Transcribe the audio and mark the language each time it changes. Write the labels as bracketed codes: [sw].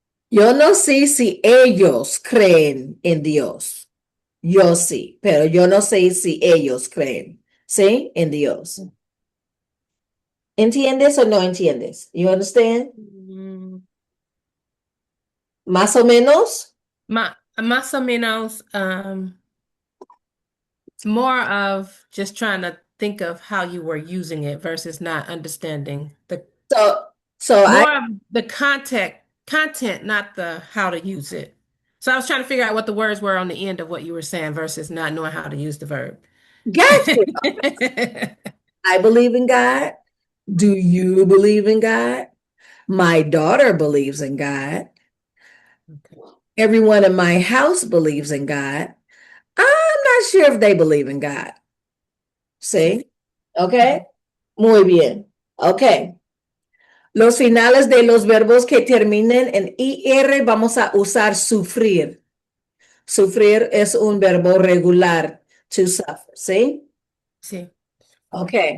[es] Yo no sé si ellos creen en Dios. Yo sí, pero yo no sé si ellos creen, ¿sí? En Dios. ¿Entiendes o no entiendes? [en] You understand? Mm, [es] Más o menos. Más o menos, [en] it's more of just trying to think of how you were using it versus not understanding the So, so I more of the content, not the how to use it. So I was trying to figure out what the words were on the end of what you were saying versus not knowing how to use the verb. got you. I believe in God. Do you believe in God? My daughter believes in God. Okay. Everyone in my house believes in God. I'm not sure if they believe in God. [es] Sí. ¿Sí? ¿Ok? Ujú. Muy bien. Ok. Los finales de los verbos que terminen en IR vamos a usar sufrir. Sufrir es un verbo regular. To suffer. ¿Sí? Sí, Ok.